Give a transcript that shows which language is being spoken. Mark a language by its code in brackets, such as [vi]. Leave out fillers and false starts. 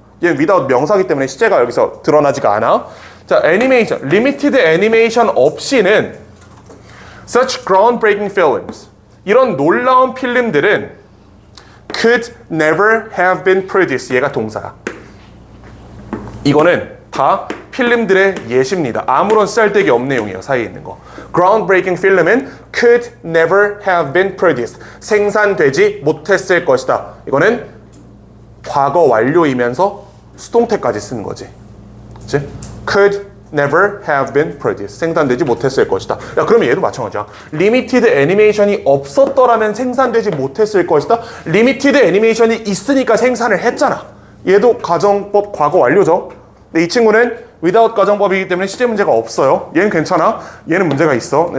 [ko] 얘는 without 명사기 때문에 시제가 여기서 드러나지가 않아. 자, 애니메이션, 리미티드 애니메이션 없이는 [en] such groundbreaking films, [ko] 이런 놀라운 필름들은 [en] could never have been produced. [ko] 얘가 동사야. 이거는 다 필름들의 예시입니다. 아무런 쓰잘데기 없는 내용이에요. 사이에 있는 거. [en] groundbreaking [ko] 필름은 [en] could never have been produced. [ko] 생산되지 못했을 것이다. 이거는 과거 완료이면서 수동태까지 쓰는 거지. 그치? [en] could never have been produced. [ko] 생산되지 못했을 것이다. 야, 그러면 얘도 마찬가지야. 리미티드 애니메이션이 없었더라면 생산되지 못했을 것이다. 리미티드 애니메이션이 있으니까 생산을 했잖아. 얘도 가정법 과거 완료죠. 근데 이 친구는 without 가정법이기 때문에 시제 문제가 없어요. 얘는 괜찮아. 얘는 문제가 있어.